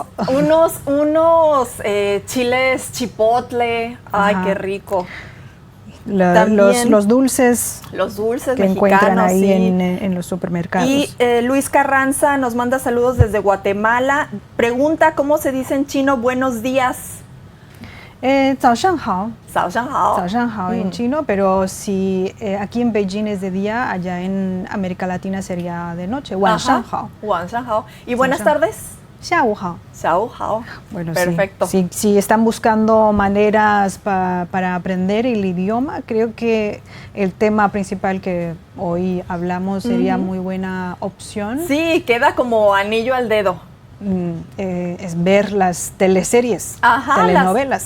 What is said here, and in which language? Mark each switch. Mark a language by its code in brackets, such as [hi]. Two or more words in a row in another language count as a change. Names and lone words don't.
[es] Unos chiles chipotle. Ay, qué rico. Los dulces. Los dulces que encuentran ahí en los supermercados. Y Luis Carranza nos manda saludos desde Guatemala. Pregunta, ¿cómo se dice en chino buenos días? [zh] 早上好. 早上好. 早上好 [es] en chino, pero si aquí en Beijing es de día, allá en América Latina sería de noche. [zh] 晚上好. 晚上好. [es] ¿Y buenas tardes? [zh] 下午好. 下午好. [es] Bueno, perfecto. Si están buscando maneras para aprender el idioma, creo que el tema principal que hoy hablamos sería muy buena opción. Sí, queda como anillo al dedo. Es ver las teleseries, telenovelas.